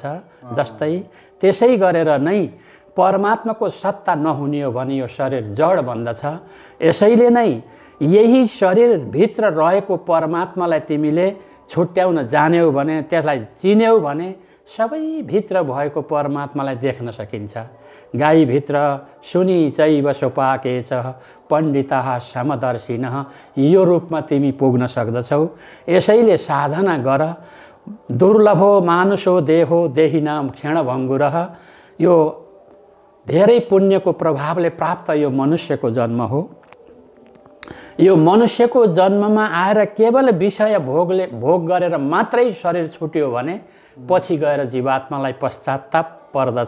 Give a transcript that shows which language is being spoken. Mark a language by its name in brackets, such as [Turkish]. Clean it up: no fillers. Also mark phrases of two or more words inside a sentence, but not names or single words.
[Nepali] जस्तै त्यसै गरेर नै परमात्माको सत्ता नहुने हो भने यो शरीर जड बन्दछ। यसैले नै यही शरीरभित्र रहेको परमात्मालाई तिमीले छुट्याउन जान्यौ भने, त्यसलाई चिन्यौ भने सबैभित्र भएको परमात्मालाई देख्न सकिन्छ। [Sanskrit] गाईभित्र सुनि चैव सोपाकेच पण्डिताः समदर्शिनः, [Nepali] यो रूपमा तिमी पुग्न सक्दछौ। यसैले साधना गर। [Sanskrit] दुर्लभो मानुषो देहो देहिनाम क्षणभङ्गुरः, [Nepali] यो धेरै पुण्यको प्रभावले प्राप्त यो मनुष्यको जन्म हो। यो मनुष्यको जन्ममा आएर केवल विषय भोग गरेर मात्रै शरीर छुट्यो भने पछि गएर जीवात्मालाई पश्चाताप पर्दछ।